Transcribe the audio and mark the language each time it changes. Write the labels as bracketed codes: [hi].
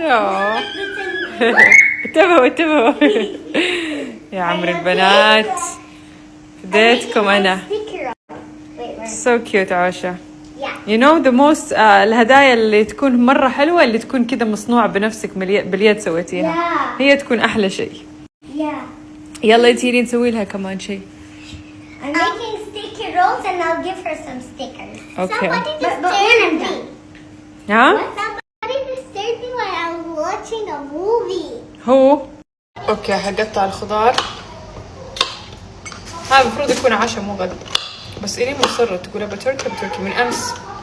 [ar] يا انتبهوا يا عمر البنات، فديتكم انا. [en] so cute [ar] عوشة. [en] You know the most [ar] الهدايا اللي تكون مرة حلوة اللي تكون كذا مصنوعة بنفسك باليد سويتيها. هي تكون أحلى شيء. يلا تيجي نسوي لها كمان شيء. [en] I'm making sticky rolls and I'll give her some stickers. Okay. Somebody disturbed me. ها؟ Somebody disturbed me when I was watching a movie. [ar] هو اوكي حقطع الخضار. هذا المفروض يكون عشاء مو غدا، بس إلي مصرة تقول بتركي من أمس.